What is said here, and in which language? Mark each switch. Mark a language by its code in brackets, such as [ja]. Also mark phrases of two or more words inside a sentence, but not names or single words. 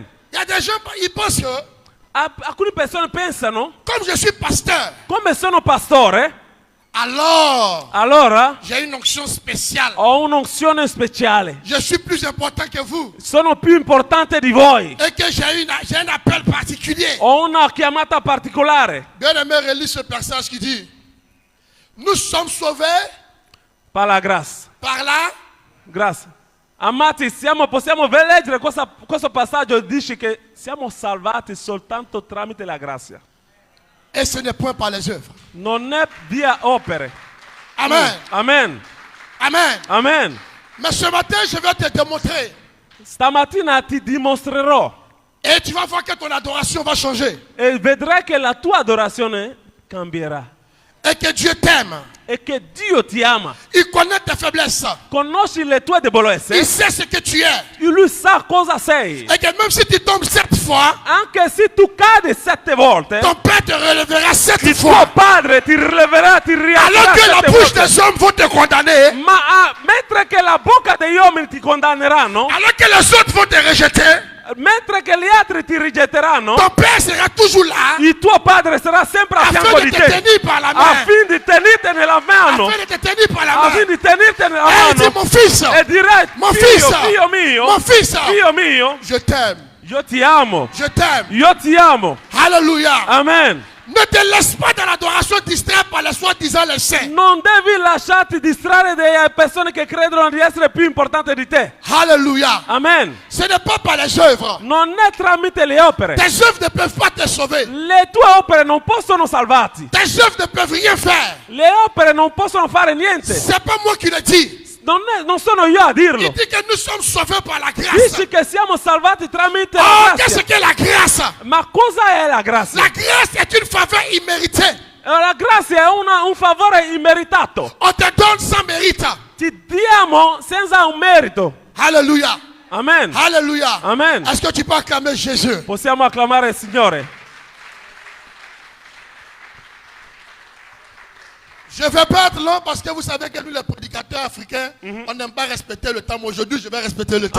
[fr] Il y a des gens, ils pensent que, [it] Alcune persone pensano, [fr] comme je suis pasteur, [it] come sono pastore, [fr] alors [it] allora [fr] j'ai une onction spéciale. [it] ho un'unzione speciale. [fr] Je suis plus important que vous. [it] Sono più importante di voi. [fr] Et que j'ai un appel particulier. [it] Ho una chiamata particolare. [fr] Bien aimé, relis ce passage qui dit, nous sommes sauvés [it] Per la grazia. [fr] par la... [it] Grazie. Amati, possiamo leggere questo passaggio, dice che siamo salvati soltanto tramite la grazia. [fr] Et ce n'est point par les œuvres. [it] Non è via opere. [fr] Amen. [it] Amen. [fr] Amen. [it] Amen. [fr] Mais ce matin, je vais te démontrer. [it] Stamattina ti dimostrerò [fr] Et tu vas voir que ton adoration va changer. [it] e vedrai che la tua adorazione cambierà. [fr] Et que Dieu t'aime. [it] E che Dio ti ama. [fr] Il connaît tes faiblesses. [it] Conosci le tue debolezze. [fr] Il sait ce que tu es. [it] Lui sa cosa sei. [fr] Et que même si tu tombes 7 fois, [it] Anche se tu cadi 7 volte, [fr] ton Père te relèvera 7 [it] il tuo [fr] fois. [it] padre ti rileverà, ti [fr] Alors [it] rialzerà [fr] que la [it] 7 [fr] bouche [it] volte. [fr] des hommes vont te condamner. [it] Ma mentre che la bocca degli uomini ti condanneranno, [fr] Alors que les autres vont te rejeter. [it] mentre che gli altri ti rigetteranno, [fr] Ton Père sera toujours là. [it] il tuo padre sarà sempre a fianco [fr] Afin [it] di [fr] de te [it] te, [fr] tenir par la main. [it] affin di tenirti nella mano, [fr] Afin de te tenir par la [it] affin [fr] main. [it] di tenirti nella [fr] Et il dit, [it] mano [fr] mon fils, [it] e direi, [fr] mon fils, [it] figlio mio, [fr] mon fils, [it] figlio mio, [fr] je t'aime. [it] io ti amo, [fr] Je t'aime. [it] io ti amo. [fr] Alléluia. [it] Amen. [fr] Ne te laisse pas dans l'adoration distraire par les soi-disant les saints. [it] Non devi lasciarti distrarre dalle persone che credono di essere più importanti di te. [fr] Alléluia. [it] Amen. [fr] Ce n'est pas par les œuvres. [it] Non è tramite le opere. [fr] Tes œuvres ne peuvent pas te sauver. [it] Le tue opere non possono salvarti. [fr] Tes œuvres ne peuvent rien faire. [it] Le opere non possono fare niente. [fr] C'est pas moi qui le dis. [it] Non sono io a [fr] Il [it] dirlo. [fr] dit que nous sommes sauvés par la grâce. [it] Dici che siamo salvati tramite [fr] Oh, [it] la [fr] qu'est-ce [it] grazia. [fr] qu'est la grâce? [it] Ma cosa è la grazia? [fr] La grâce est une faveur imméritée. [it] La grazia è un favore immeritato. [fr] On te donne sans mérite. [it] Ti diamo senza un merito. [fr] Alléluia. [it] Amen. [fr] Alléluia. [it] Amen. [fr] Est-ce que tu peux acclamer Jésus? [it] Possiamo acclamare il Signore. [fr] Je ne vais pas être long parce que vous savez que nous, les prédicateurs africains, on n'aime pas respecter le temps. Mais aujourd'hui, je vais respecter le temps.